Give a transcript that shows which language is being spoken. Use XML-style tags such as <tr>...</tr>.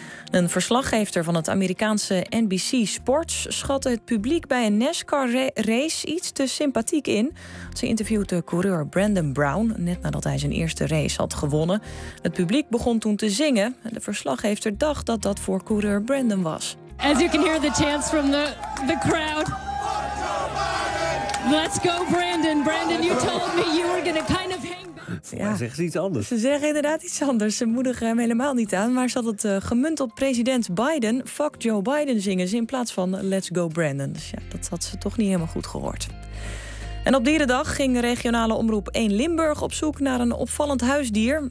<nl>Een verslaggever van het Amerikaanse NBC Sports schatte het publiek bij een NASCAR-race iets te sympathiek in. Ze interviewde coureur Brandon Brown net nadat hij zijn eerste race had gewonnen. Het publiek begon toen te zingen. De verslaggever dacht dat dat voor coureur Brandon was.</nl> <en>As you can hear the chants from the crowd. Let's go Brandon. Brandon, you told me you were going to kind of hang.</en> <nl>Ja, zeggen ze iets anders. Ze zeggen inderdaad iets anders. Ze moedigen hem helemaal niet aan. Maar ze had het gemunt op president Biden.</nl> <en>Fuck Joe Biden</en> <nl>zingen ze in plaats van Let's Go Brandon. Dus ja, dat had ze toch niet helemaal goed gehoord. En op Dierendag ging regionale omroep 1 Limburg op zoek naar een opvallend huisdier.</nl>